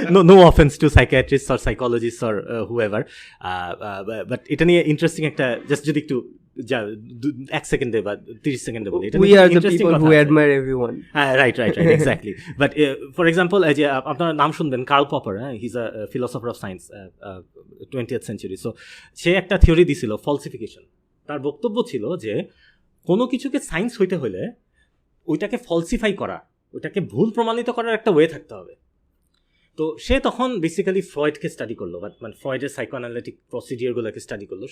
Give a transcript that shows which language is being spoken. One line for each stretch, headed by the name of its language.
Bangla: No offense to psychiatrists or psychologists or whoever, but এটা নিয়ে interesting একটা, just যদি একটু 1 সেকেন্ডে বা 30 সেকেন্ডে বলি,
English: we are the people who admire everyone. Right, exactly. But for example, যে আপনার নাম শুনবেন Karl Popper, he's a philosopher of science, 20th century.
Bangla: So সে একটা থিওরি দিছিল ফলসিফিকেশন। তার বক্তব্য ছিল যে কোনো কিছুকে সায়েন্স হইতে হলে ওইটাকে ফলসিফাই করা, ওইটাকে ভুল প্রমাণিত করার একটা ওয়ে থাকতে হবে। তো সে তখন বেসিক্যালি ফ্রয়েডকে স্টাডি করলো, মানে ফ্রয়েডের সাইকোঅ্যানালিটিক প্রসিডিওরগুলোকে স্টাডি করলো।